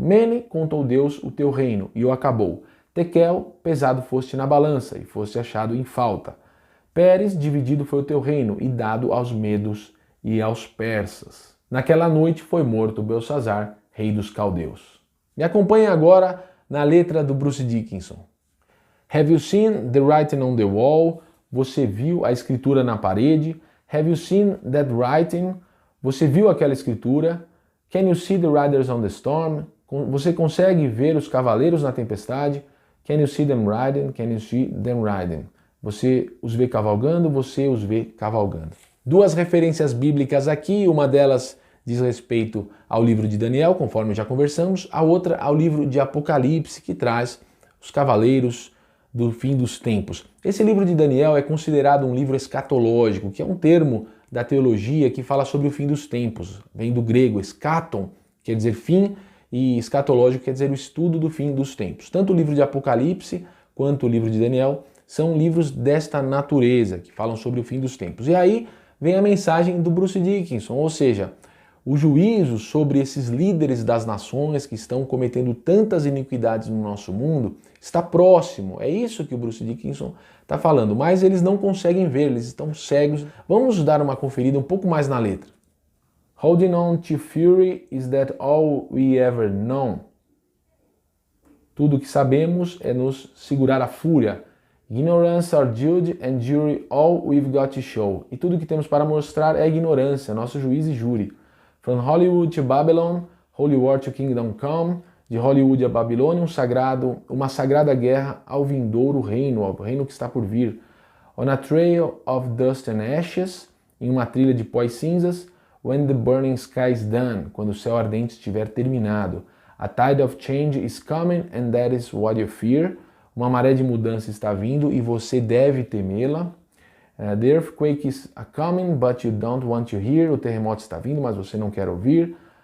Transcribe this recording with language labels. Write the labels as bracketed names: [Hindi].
[Portuguese] Mene, contou Deus o teu reino, e o acabou. Tekel, pesado foste na balança, e foste achado em falta. Pérez, dividido foi o teu reino, e dado aos medos e aos persas. Naquela noite foi morto Belsazar, rei dos caldeus. Me acompanhe agora na letra do Bruce Dickinson. [English] Have you seen the writing on the wall? [Portuguese] Você viu a escritura na parede? [English] Have you seen that writing? [Portuguese] Você viu aquela escritura? [English] Can you see the riders on the storm? [Portuguese] Você consegue ver os cavaleiros na tempestade? [English] Can you see them riding? Can you see them riding? [Portuguese] Você os vê cavalgando? Você os vê cavalgando. Duas referências bíblicas aqui, uma delas diz respeito ao livro de Daniel, conforme já conversamos, a outra ao livro de Apocalipse, que traz os cavaleiros do fim dos tempos. Esse livro de Daniel é considerado um livro escatológico, que é um termo da teologia que fala sobre o fim dos tempos. Vem do grego eschaton, quer dizer fim, e escatológico quer dizer o estudo do fim dos tempos. Tanto o livro de Apocalipse quanto o livro de Daniel são livros desta natureza, que falam sobre o fim dos tempos. E aí vem a mensagem do Bruce Dickinson, ou seja, o juízo sobre esses líderes das nações que estão cometendo tantas iniquidades no nosso mundo está próximo. É isso que o Bruce Dickinson está falando, mas eles não conseguem ver, eles estão cegos. Vamos dar uma conferida um pouco mais na letra. [English] Holding on to fury, is that all we ever know? [Portuguese] Tudo o que sabemos é nos segurar a fúria. [English] Ignorance our judge and jury, all we've got to show. [Portuguese] E tudo o que temos para mostrar é ignorância, nosso juiz e júri. [English] From Hollywood to Babylon, Holy War to Kingdom Come, [Portuguese] de Hollywood a Babilônia, uma sagrada guerra ao vindouro reino, ao reino que está por vir. [English] On a trail of dust and ashes, [Portuguese] em uma trilha de pó e cinzas, [English] when the burning sky is done, [Portuguese] quando o céu ardente estiver terminado. [English] A tide of change is coming and that is what you fear. [Portuguese] Uma maré de mudança está vindo e você deve temê-la. [English] The earthquake is coming, but you don't want to hear. [Portuguese] O terremoto está vindo, mas você não quer ouvir.